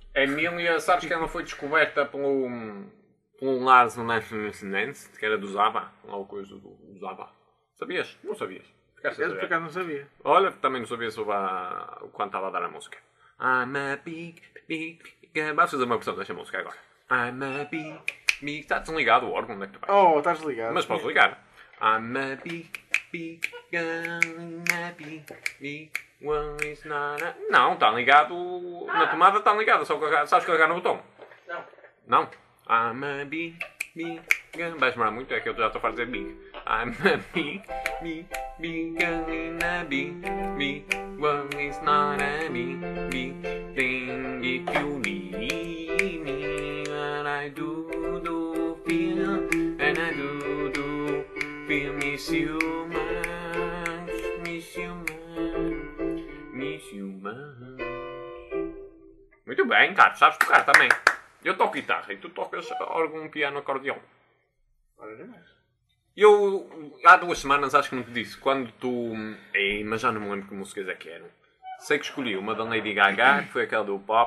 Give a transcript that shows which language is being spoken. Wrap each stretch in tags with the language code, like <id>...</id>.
<pt>Emília, sabes que ela foi descoberta pelo Lars von Eschenstein, que era do Zaba, alguma coisa do Zaba. Sabias? Não sabias. Por acaso não sabia. Olha, também não sabia sobre o quanto estava a dar a música.</pt> <en>I'm a big, big, big...</en> <pt>Vamos fazer uma versão desta música agora.</pt> <en>I'm a big,</en> <pt>Mi, está desligado o órgão, onde é que tu vais? Oh, estás desligado. Mas podes ligar.</pt> <en>I'm a big, big girl in a big, big world is not a...</en> <pt>Não, está ligado. Na tomada está ligado, só que sabes carregar no botão. Não. Não.</pt> <en>I'm a big, big girl...</en> <pt>Vais demorar muito, é que eu já estou a fazer dizer big.</pt> <en>I'm a big, big, big girl in a big, big world is not a big, big thing if you need me. And I do feel, and I do feel miss you much, miss you much, miss you much.</en> <pt>Muito bem, cara, sabes tocar também. Eu toco guitarra e tu tocas órgão, piano, acordeão. Para demais. Eu, há duas semanas, acho que não te disse, quando tu... Ei, mas já não me lembro que músicas é que eram. Sei que escolhi uma da Lady Gaga, que foi aquela do...</pt>